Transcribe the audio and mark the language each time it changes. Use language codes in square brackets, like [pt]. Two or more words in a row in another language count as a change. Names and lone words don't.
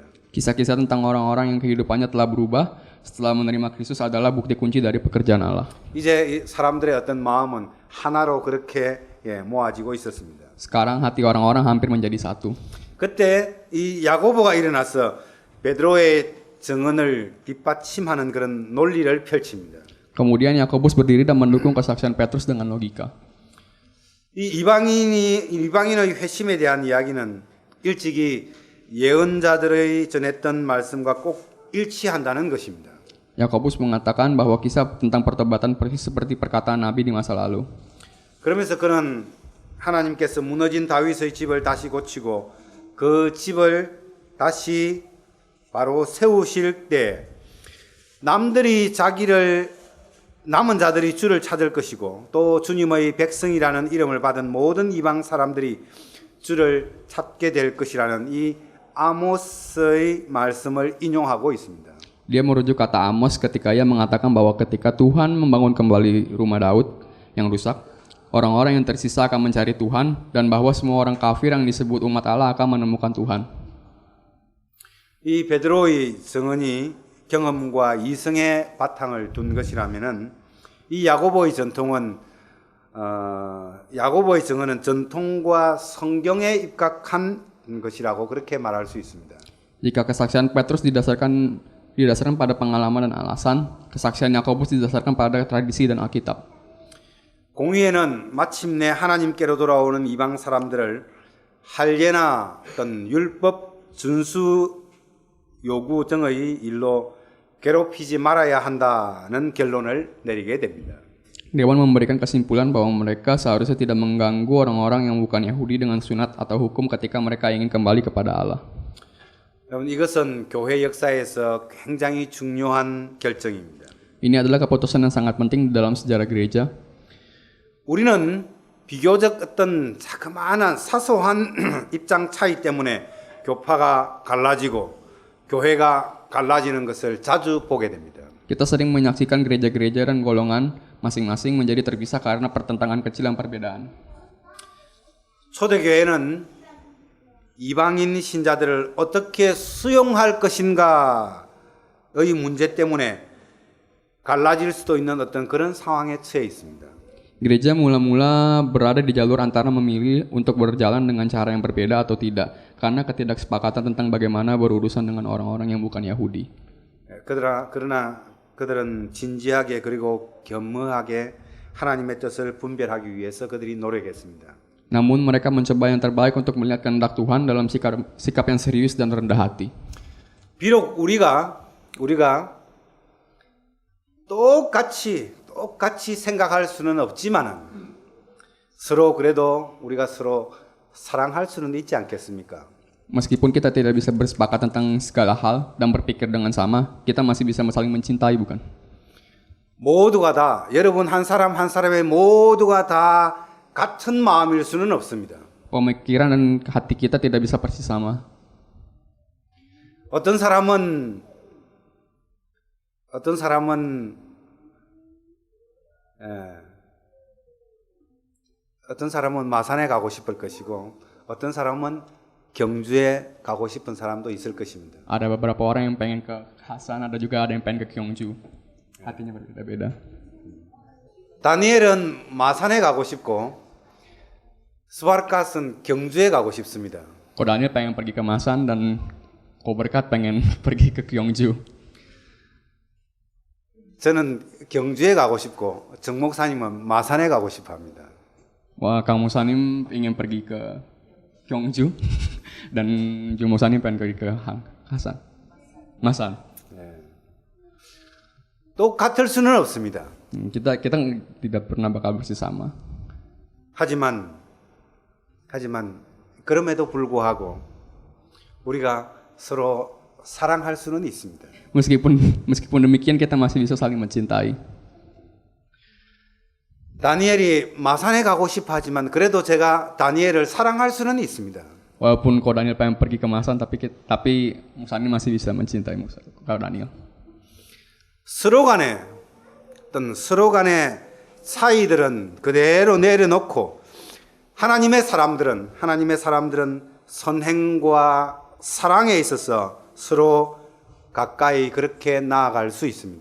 [id] Kisah-kisah tentang orang-orang yang kehidupannya telah berubah setelah menerima Kristus adalah bukti kunci dari pekerjaan Allah. [ko] 이제 이 사람들의 어떤 마음은 하나로 그렇게 모아지고 있었습니다. [id] Sekarang hati orang-orang hampir menjadi satu. [ko] 그때 이 야고보가 일어나서 베드로의 증언을 뒷받침하는 그런 논리를 펼칩니다. [id] Kemudian Yakobus berdiri dan mendukung kesaksian Petrus dengan logika. [ko] 이 이방인의 회심에 대한 이야기는 일찍이 예언자들의 전했던 말씀과 꼭 일치한다는 것입니다. [id] Yakobus mengatakan bahwa kisah tentang pertobatan persis seperti perkataan Nabi di masa lalu. [ko] 그러면서 그는 하나님께서 무너진 다윗의 집을 다시 고치고 그 집을 다시 바로 세우실 때 남은 자들이 주를 찾을 것이고 또 주님의 백성이라는 이름을 받은 모든 이방 사람들이 주를 찾게 될 것이라는 이 아모스의 말씀을 인용하고 있습니다. [id] Dia merujuk kata Amos ketika ia mengatakan bahwa ketika Tuhan membangun kembali rumah Daud yang rusak, orang-orang yang tersisa akan mencari Tuhan dan bahwa semua orang kafir yang disebut umat Allah akan menemukan Tuhan. [ko] 이 베드로의 증언이 경험과 이성의 바탕을 둔 것이라면은 이 야고보의 전통은 야고보의 증언은 전통과 성경에 입각한 것이라고 그렇게 말할 수 있습니다. [id] Jika kesaksian Petrus didasarkan pada pengalaman dan alasan, kesaksian Yakobus didasarkan pada tradisi dan Alkitab. [ko] 공의회는 마침내 하나님께로 돌아오는 이방 사람들을 할례나 어떤 율법 준수 요구 등의 일로 괴롭히지 말아야 한다는 결론을 내리게 됩니다. [id] Dewan memberikan kesimpulan bahwa mereka seharusnya tidak mengganggu orang-orang yang bukan Yahudi dengan sunat atau hukum ketika mereka ingin kembali kepada Allah. [ko] 여러분 이것은 교회 역사에서 굉장히 중요한 결정입니다. [id] Ini adalah keputusan yang sangat penting dalam sejarah gereja. [ko] 우리는 비교적 어떤 자그마한 사소한 입장 차이 때문에 교파가 갈라지고 교회가 갈라지는 것을 자주 보게 됩니다. [id] Kita sering menyaksikan gereja-gereja dan golongan masing-masing menjadi terpisah karena pertentangan kecil dan perbedaan. [ko] 초대교회는 이방인 신자들을 어떻게 수용할 것인가의 문제 때문에 갈라질 수도 있는 어떤 그런 상황에 처해 있습니다. [id] Gereja mula-mula berada di jalur antara memilih untuk berjalan dengan cara yang berbeda atau tidak, karena ketidaksepakatan tentang bagaimana berurusan dengan orang-orang yang bukan Yahudi. [ko] 그러나 그들은 진지하게 그리고 겸허하게 하나님의 뜻을 분별하기 위해서 그들이 노력했습니다. [id] Namun mereka mencoba yang terbaik untuk melihat kehendak Tuhan dalam sikap yang serius dan rendah hati. [ko] 비록 우리가 똑같이 생각할 수는 없지만은 우리가 서로 사랑할 수는 있지 않겠습니까? [id] Meskipun kita tidak bisa bersepakat tentang segala hal dan berpikir dengan sama, kita masih bisa saling mencintai, bukan? [ko] 모두가 다 여러분 한 사람 한 사람의 모두가 다 같은 마음일 수는 없습니다. [id] Pemikiran dan hati kita tidak bisa persis sama. [ko] 어떤 사람은 마산에 가고 싶을 것이고 어떤 사람은 경주에 가고 싶은 사람도 있을 것입니다. [id] Ada beberapa orang yang pengen ke Hasan, ada juga yang pengen ke Gyeongju. Hatinya berbeda-beda. [ko] 다니엘은 마산에 가고 싶고 스바르갓은 경주에 가고 싶습니다. [id] Ko Daniel pengen pergi ke Masan dan Ko Berkat pengen pergi ke Gyeongju. [ko] 저는 경주에 가고 싶고 정 목사님은 마산에 가고 싶어합니다. [id] Wah, Kang Musanim ingin pergi ke Gyeongju dan Jung Musanim pengen pergi ke Hasan. Masan. [ko] 또 같을 수는 없습니다. [id] Kita tidak pernah bakal bersama. [ko] 하지만 그럼에도 불구하고 우리가 서로 사랑할 수는 있습니다. [id] Meskipun demikian kita masih bisa saling mencintai. [ko] 다니엘이 마산에 가고 싶어 하지만 그래도 제가 다니엘을 사랑할 수는 있습니다. [id] Walaupun Ko Daniel pengen pergi ke Masan, tapi Musanim masih bisa mencintai Ko Daniel. [ko] 서로 간의 차이들은 그대로 내려놓고 하나님의 사람들은 선행과 사랑에 있어서 서로 가까이 그렇게 나아갈 수 있습니다.